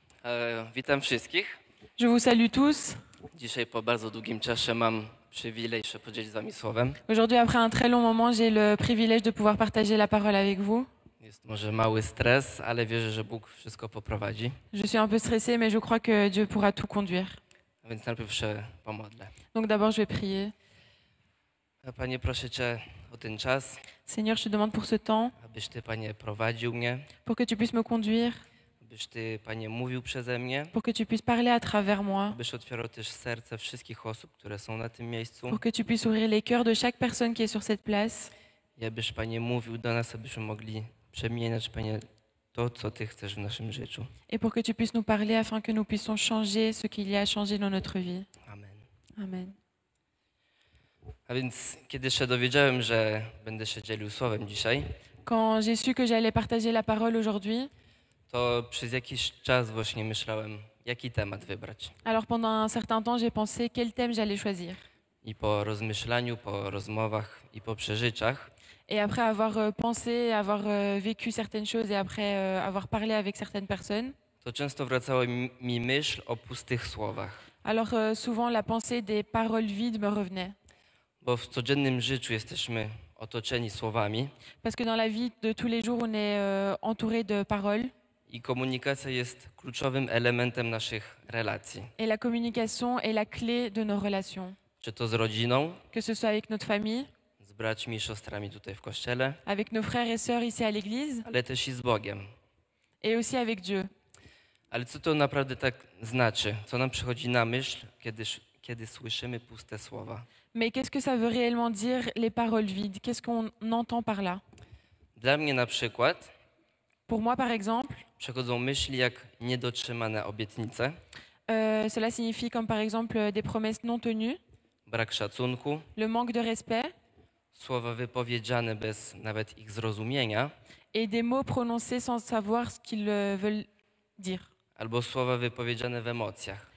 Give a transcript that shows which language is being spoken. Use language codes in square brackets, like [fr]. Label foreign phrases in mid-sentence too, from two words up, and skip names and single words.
[pl] Witam wszystkich. [fr] Je vous salue tous. [pl] Dzisiaj po bardzo długim czasie mam przywilej się podzielić z wami słowem. [fr] Aujourd'hui, après un très long moment, j'ai le privilège de pouvoir partager la parole avec vous. [pl] Jest może mały stres, ale wierzę, że Bóg wszystko poprowadzi. [fr] Je suis un peu stressée, mais je crois que Dieu pourra tout conduire. [pl] A więc najpierw się pomodlę. [fr] Donc d'abord, je vais prier. [pl] Panie, proszę Cię o ten czas, [fr] Seigneur, je te demande pour ce temps, [pl] abyś Ty, Panie, prowadził mnie, [fr] pour que tu puisses me conduire, [pl] abyś Ty, Panie, mówił przeze mnie, [fr] pour que tu puisses parler à travers moi, [pl] abyś otwierał też serce wszystkich osób, które są na tym miejscu [fr] pour que tu puisses ouvrir les cœurs de chaque personne qui est sur cette place, [pl] i abyś, Panie, mówił do nas, abyśmy mogli przemieniać, Panie, to, co Ty chcesz w naszym życiu. [fr] et pour que tu puisses nous parler afin que nous puissions changer ce qu'il y a à changer dans notre vie. [pl] Amen. [fr] Amen. [pl] A więc kiedy się dowiedziałem, że będę się dzielił słowem dzisiaj, [fr] Quand j'ai su que j'allais partager la parole aujourd'hui, [pl] to przez jakiś czas właśnie myślałem, jaki temat wybrać. [fr] alors pendant un certain temps, j'ai pensé quel thème j'allais choisir. [pl] I po rozmyślaniu, po rozmowach i po przeżyciach [fr] Et après avoir pensé, avoir vécu certaines choses et après avoir parlé avec certaines personnes, [pl] to często wracała mi myśl o pustych słowach. [fr] alors souvent la pensée des paroles vides me revenait. [pl] Bo w codziennym życiu jesteśmy otoczeni słowami [fr] Parce que dans la vie de tous les jours, on est entouré de paroles. [pl] i komunikacja jest kluczowym elementem naszych relacji. [fr] Et la communication est la clé de nos relations. [pl] Czy to z rodziną, [fr] Que ce soit avec notre famille, [pl] z braćmi i siostrami tutaj w kościele, [fr] avec nos frères et sœurs ici à l'église, [pl] ale też i z Bogiem. [fr] et aussi avec Dieu. [pl] Ale co to naprawdę tak znaczy? Co nam przychodzi na myśl, kiedy słyszymy puste słowa? [fr] Mais qu'est-ce que ça veut réellement dire les paroles vides? Qu'est-ce qu'on entend par là? [pl] Dla mnie na przykład [fr] Pour moi, par exemple, [pl] przechodzą myśli jak niedotrzymane obietnice, [fr] cela signifie comme par exemple des promesses non tenues, [pl] brak szacunku, [fr] le manque de respect, [pl] słowa wypowiedziane bez nawet ich zrozumienia, [fr] et des mots prononcés sans savoir ce qu'ils veulent dire, [pl] albo słowa wypowiedziane w emocjach.